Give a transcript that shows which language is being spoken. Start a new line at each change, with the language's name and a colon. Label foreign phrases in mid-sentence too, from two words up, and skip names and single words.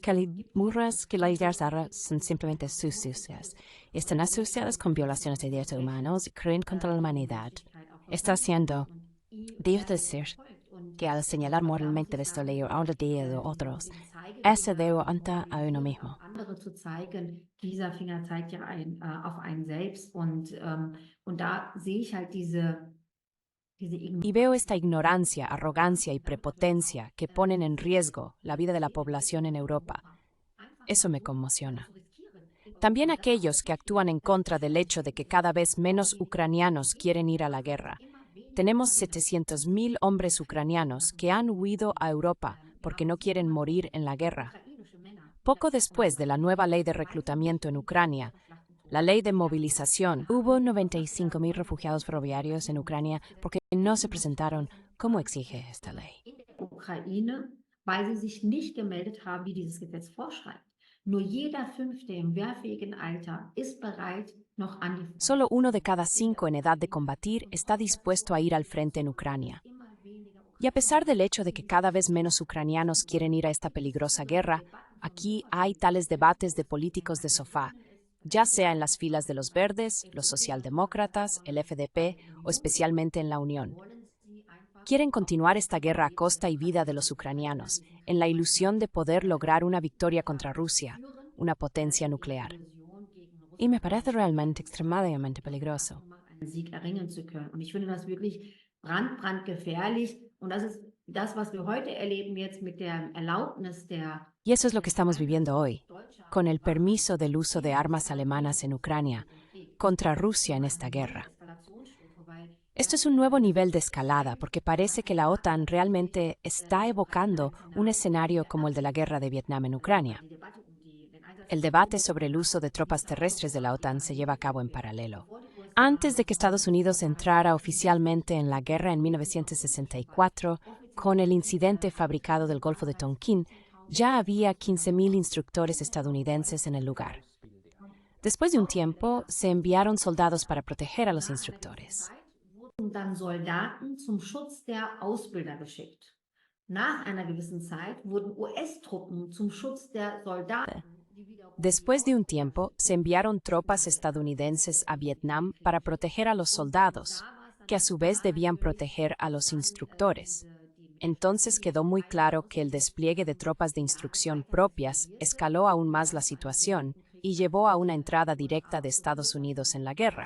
Spanish: Que las guerras son simplemente sucias. Están asociadas con violaciones de derechos humanos y crímenes contra la humanidad. Está haciendo, debo decir, que al señalar moralmente esta ley a una de otros, ese debe ante a uno mismo.
German: Andere zu zeigen, dieser Finger zeigt ja auf einen selbst und da sehe ich halt diese
Spanish: Y veo esta ignorancia, arrogancia y prepotencia que ponen en riesgo la vida de la población en Europa. Eso me conmociona. También aquellos que actúan en contra del hecho de que cada vez menos ucranianos quieren ir a la guerra. Tenemos 700.000 hombres ucranianos que han huido a Europa porque no quieren morir en la guerra. Poco después de la nueva ley de reclutamiento en Ucrania, la ley de movilización, hubo 95.000 refugiados ferroviarios en Ucrania porque no se presentaron como exige esta ley.
German: Ukraine weil sie sich nicht gemeldet haben, wie dieses Gesetz vorschreibt. Nur jeder Fünfte im wehrfähigen Alter ist bereit, noch an die Front.
Spanish: Solo 1 de cada 5 en edad de combatir está dispuesto a ir al frente en Ucrania. Y a pesar del hecho de que cada vez menos ucranianos quieren ir a esta peligrosa guerra, aquí hay tales debates de políticos de sofá, ya sea en las filas de los verdes, los socialdemócratas, el FDP o especialmente en la Unión. Quieren continuar esta guerra a costa y vida de los ucranianos, en la ilusión de poder lograr una victoria contra Rusia, una potencia nuclear. Y me parece realmente extremadamente peligroso.
German: Einen Sieg erringen zu können. Und ich finde das wirklich brandgefährlich. Und das ist das, was wir heute erleben jetzt mit der Erlaubnis der
Spanish: Y eso es lo que estamos viviendo hoy, con el permiso del uso de armas alemanas en Ucrania contra Rusia en esta guerra. Esto es un nuevo nivel de escalada porque parece que la OTAN realmente está evocando un escenario como el de la guerra de Vietnam en Ucrania. El debate sobre el uso de tropas terrestres de la OTAN se lleva a cabo en paralelo. Antes de que Estados Unidos entrara oficialmente en la guerra en 1964, con el incidente fabricado del Golfo de Tonkin, ya había 15.000 instructores estadounidenses en el lugar. Después de un tiempo, se enviaron soldados para proteger a los instructores.
German: wurden dann Soldaten zum Schutz der Ausbilder geschickt. Nach einer gewissen Zeit wurden US-Truppen zum Schutz der Soldaten.
Spanish: Después de un tiempo, se enviaron tropas estadounidenses a Vietnam para proteger a los soldados, que a su vez debían proteger a los instructores. Entonces quedó muy claro que el despliegue de tropas de instrucción propias escaló aún más la situación y llevó a una entrada directa de Estados Unidos en la guerra.